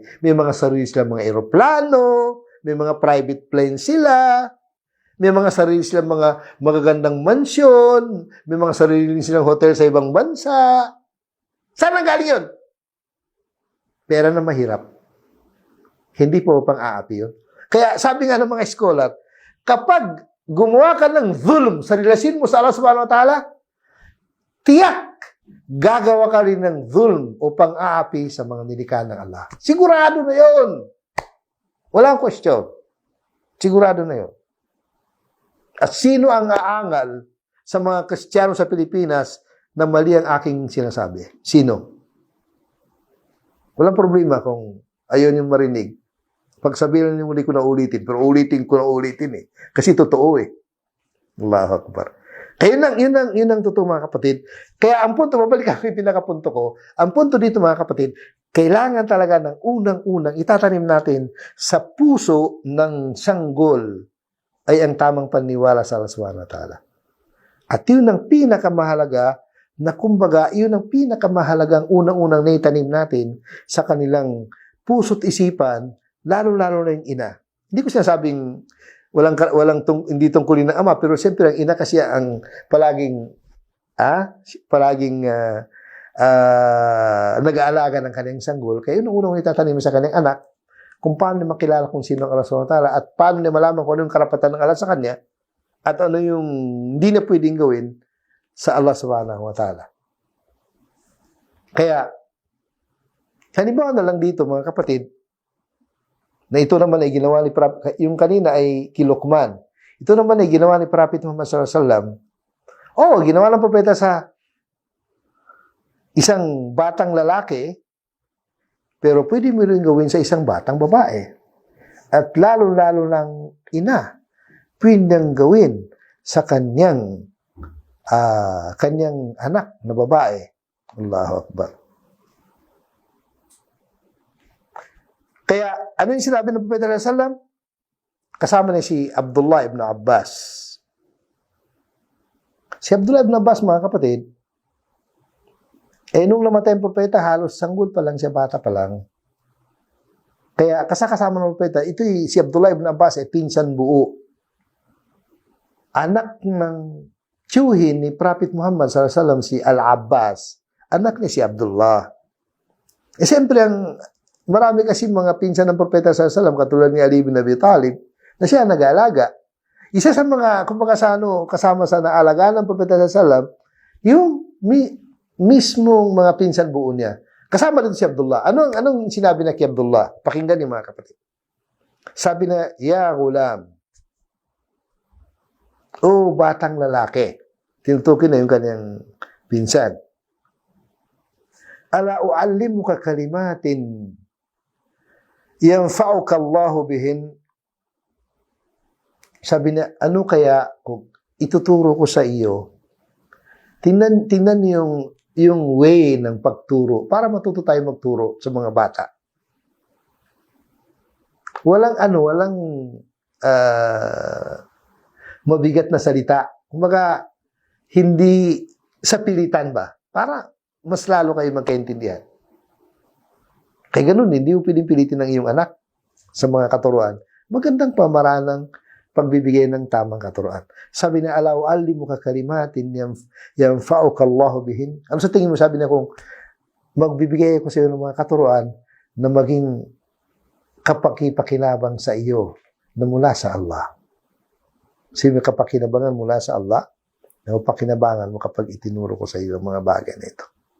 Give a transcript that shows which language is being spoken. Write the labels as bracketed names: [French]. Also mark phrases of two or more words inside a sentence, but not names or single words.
[Filipino] May mga sarili silang mga eroplano, may mga [English] private plane [Filipino] sila, may mga sarili silang mga magagandang mansyon, may mga sarili silang hotel sa ibang bansa. Saan ang galing yun? Pera na mahirap. Hindi po pang-aapi yun. Kaya sabi nga ng mga scholar, kapag gumawa ka ng zulm sa relasyon mo sa Allah [Arabic] سبحانه وتعالى, [Filipino] tiyak, gagawa ka rin ng zulm o pang-aapi sa mga nilikha ng Allah. Sigurado na yun. Walang question. Sigurado na yun. At sino ang aangal sa mga Kristiyano sa Pilipinas na mali ang aking sinasabi? Sino? Walang problema kung ayaw niyong marinig. Pag sabihin niyo muli ko na ulitin, pero ulitin ko na ulitin eh. Kasi totoo eh. [Arabic] الله أكبر. [Filipino] Kaya yun ang totoo, mga kapatid. Kaya ang punto, mabalik ako yung pinakapunto ko, ang punto dito, mga kapatid, kailangan talaga ng unang-unang itatanim natin sa puso ng sanggol ay ang tamang paniwala sa Allah [Arabic] سبحانه وتعالى. [Filipino] At yun ang pinakamahalaga na kumbaga, yun ang pinakamahalagang unang-unang naitanim natin sa kanilang puso't isipan, lalo-lalo na yung ina. Hindi ko sinasabing hindi tungkulin ng ama, pero siyempre ang ina kasi ang palaging nag-aalaga ng kanyang sanggol, kaya yun ang unang itatanim sa kanyang anak, kung paano niya makilala kung sino ang Allah [Arabic] سبحانه وتعالى, [Filipino] at paano niya malaman kung ano yung karapatan ng Allah sa kanya, at ano yung hindi na pwedeng gawin sa Allah [Arabic] سبحانه وتعالى. [Filipino] Kaya, halimbawa na lang dito mga kapatid, na ito naman ay ginawa ni Prophet, yung kanina ay kay Luqman. Ito naman ay ginawa ni Prophet Muhammad [Arabic] صلى الله عليه وسلم. [Filipino] Oh, ginawa ng propeta sa isang batang lalaki, pero pwede mo rin gawin sa isang batang babae. At lalo-lalo ng ina, pwedeng gawin sa kanyang anak na babae. [Arabic] الله أكبر. [Filipino] Kaya, ano yung sinabi ng Propeta [Arabic] صلى الله عليه وسلم? [Filipino] Kasama niya si Abdullah ibn Abbas. Si Abdullah ibn Abbas, mga kapatid, nung namatay ang propeta, halos sanggol pa lang siya, bata pa lang. Kaya kasama ng propeta, si Abdullah ibn Abbas ay pinsan buo. Anak ng tiyuhin ni Prophet Muhammad [Arabic] صلى الله عليه وسلم, [Filipino] si Al-Abbas. Anak niya si Abdullah. Siyempre, marami kasi mga pinsan ng propeta [Arabic] صلى الله عليه وسلم, [Filipino] katulad ni Ali bin Abi Talib, na siya nag-aalaga. Isa sa mga, kumbaga kasama sa naalagaan ng propeta [Arabic] صلى الله عليه وسلم, [Filipino] yung mismong mga pinsan buo niya. Kasama dito si Abdullah. Anong sinabi na kay Abdullah? Pakinggan niyo mga kapatid. Sabi na, [Arabic] يا غلام. [Filipino] O batang lalaki. Tinutukin na yung kanyang pinsan. [Arabic] ألا أعلمك كلمات ينفعك الله بهن. [Filipino] Sabi niya, ano kaya kung ituturo ko sa iyo? Tingnan yung way ng pagturo para matuto tayo magturo sa mga bata. Walang mabigat na salita. Kumbaga, hindi sa pilitan ba? Para mas lalo kayo magkaintindihan. Kaya ganun, hindi mo pwedeng pilitin ng iyong anak sa mga katuruan. Magandang pamaraan ng pagbibigay ng tamang katuruan. Sabi na, [Arabic] ألا أعلمك كلمات ينفعك الله بهن. [Filipino] Ano sa tingin mo? Sabi na, kung magbibigay ko sa iyo ng mga katuruan na maging kapakipakinabang sa iyo na mula sa Allah. Sabi, kapakinabangan mula sa Allah, na mapakinabangan mo kapag itinuro ko sa iyo ang mga bagay na ito.